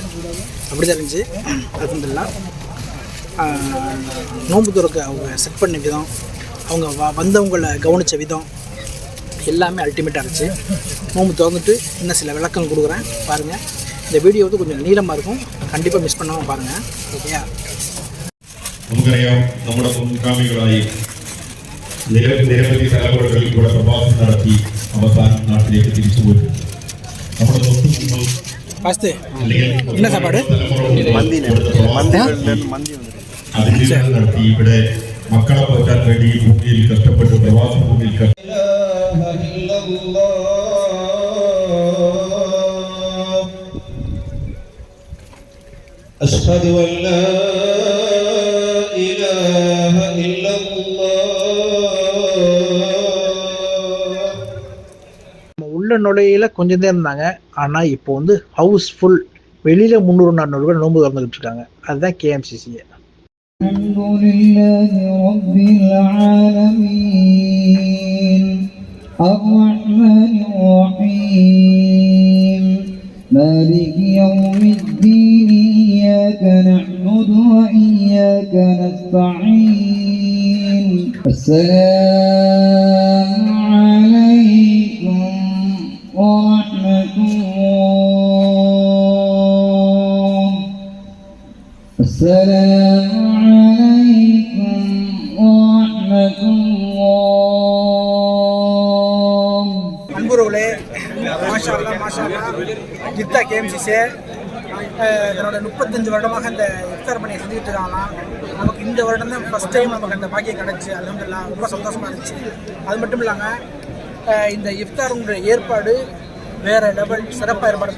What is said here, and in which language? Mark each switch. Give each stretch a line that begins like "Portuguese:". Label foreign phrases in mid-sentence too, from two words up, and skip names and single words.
Tamil: அப்படி தான் இருந்துச்சு. அல்ஹம்துலில்லாஹ். நோன்பு துறக்க அவங்க செட் பண்ண விதம், அவங்க வந்தவங்களை கவனித்த விதம் எல்லாமே அல்டிமேட்டாக இருந்துச்சு. நோன்பு திறந்துட்டு இன்னும் சில விளக்கம் கொடுக்குறேன் பாருங்கள். இந்த வீடியோ வந்து கொஞ்சம் நீளமாக இருக்கும், கண்டிப்பாக மிஸ் பண்ணாமல் பாருங்கள். ஓகேயா?
Malayalam: നമുക്കറിയാം നമ്മുടെ മുൻഗാമികളായി നിരവധി തലമുറകൾ ഇവിടെ പ്രവാസം നടത്തി അവസാനം നാട്ടിലേക്ക് തിരിച്ചുപോയി. നമ്മുടെ തൊട്ടുമുമ്പ്
Tamil: ஃபஸ்ட்டு என்ன சாப்பாடு?
Malayalam: അതിഥികൾ നടത്തി ഇവിടെ മക്കളെ പോറ്റാൻ വേണ്ടി ഈ ഭൂമിയിൽ കഷ്ടപ്പെട്ട് പ്രവാസ ഭൂമിയിൽ
Arabic: أشهد أن لا إله إلا
Tamil: உள்ள நுழையில கொஞ்சம் தான் இருந்தாங்க. ஆனால் இப்போ வந்து ஹவுஸ்ஃபுல், வெளியில் 300-400 பேர் நோன்பு திறந்துக்கிட்டு இருக்காங்க. அதுதான் கேஎம்சிசி.
Arabic: الحمد لله رب العالمين الرحمن الرحيم مالك يوم الدين إياك نعبد وإياك نستعين السلام عليكم ورحمة الله. السلام عليكم ورحمة الله.
Tamil: அன்புறவுகளே,
Arabic: ما شاء الله ما شاء الله.
Tamil: ஜித்தா கேஎம்சிசி என்னோட 35 வருடமாக இந்த இஃப்தார் பணியை செஞ்சுக்கிட்டு இருக்காங்களாம். நமக்கு இந்த வருடம் தான்
English: first time
Tamil: நமக்கு அந்த பாக்கியம் கிடச்சி. அல்ஹம்துலில்லாஹ், ரொம்ப சந்தோஷமாக இருந்துச்சு. அது மட்டும் இல்லாமல் இந்த இஃப்தாருடைய ஏற்பாடு வேறு லெவல் சிறப்பாக ஏற்பாடுங்க.